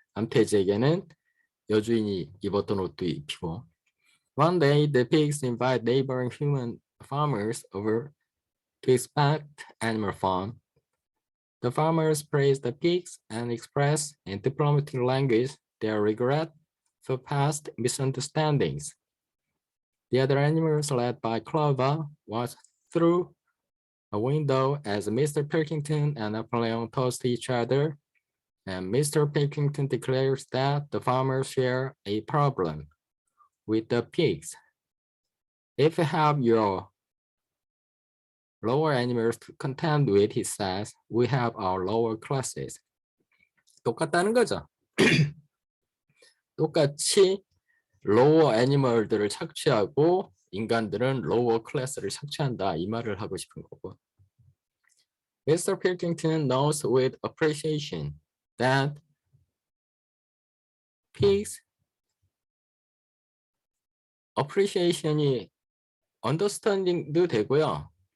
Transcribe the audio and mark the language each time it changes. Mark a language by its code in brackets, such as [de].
[ko] 암돼지에게는 여주인이 입었던 옷도 입히고. [en] One day, the pigs invite neighboring human farmers over to inspect animal farm. The farmers praise the pigs and express in diplomatic language their regret for past misunderstandings. The other animals, led by Clover, watch through a window as Mr. Pilkington and Napoleon toast each other, and Mr. Pilkington declares that the farmers share a problem with the pigs. If you have your lower animals to contend with, he says, we have our lower classes. [ko] 똑같다는 거죠. 똑같이 lower animal들을 착취하고 인간들은 lower class를 착취한다 이 말을 하고 싶은 거고. [en] Mr. Pilkington knows with appreciation that pigs appreciation이 understanding도 되고요.